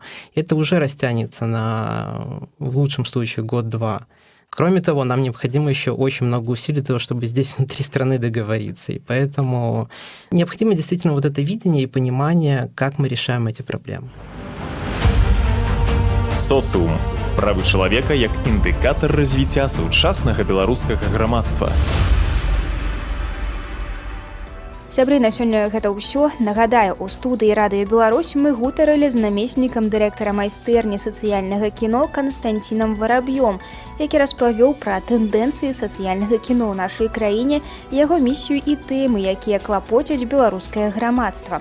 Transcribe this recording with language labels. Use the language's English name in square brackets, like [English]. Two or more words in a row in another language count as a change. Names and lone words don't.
[Russian] Это уже растянется на, в лучшем случае, год-два. Кроме того, нам необходимо еще очень много усилий для того, чтобы здесь внутри страны договориться. И поэтому необходимо действительно вот это видение и понимание, как мы решаем эти проблемы. Социум. [Belarusian] Правы чалавека як індыкатар развіцця сучаснага беларускага грамадства. Сябры, на сёння гэта ўсё. Нагадаю, у студыі Радыё Беларусь мы гутарылі з намеснікам дырэктара майстэрні сацыяльнага кіно Канстанцінам Вараб'ём, які распавёў пра тэндэнцыі сацыяльнага кіно ў нашай краіне, яго місію і тэмы, якія клапоцяць беларускае грамадства.